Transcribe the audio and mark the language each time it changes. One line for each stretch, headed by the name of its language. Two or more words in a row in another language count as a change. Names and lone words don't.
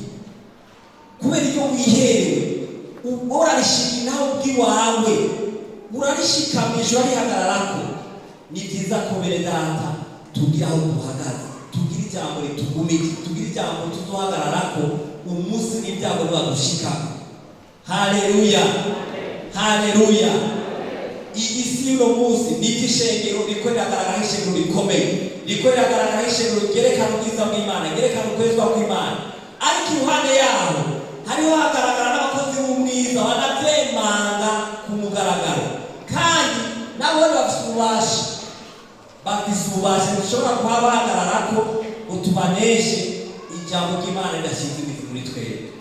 Rundi: Kubera iyo wiherewe urarishika nawe ubwiwawe, urarishikamisha urihagararako. Ni byiza ko bene data tugira aho duhagaze, tugira ijambo ritugumije, tugira ijambo tuzohagararako umunsi n'ibyago bibadushika. Haleluya, haleluya. Iyi si uno munsi ni ishengero riko riragaragara ishengero rikomeye, riko riragaragara ishengero ryerekana ubwiza bw'Imana, ryerekana ukwezwa kw'Imana. Ariko iruhande yaho hariho hagaragara n'abakozi b'umwiza banavyemanga ku mugaragaro, kandi nabo bafite ububasha ububasha dushobora kuba bahagararako utubaneshe ijambo ry'Imana ridashinga imizi muri twebwe.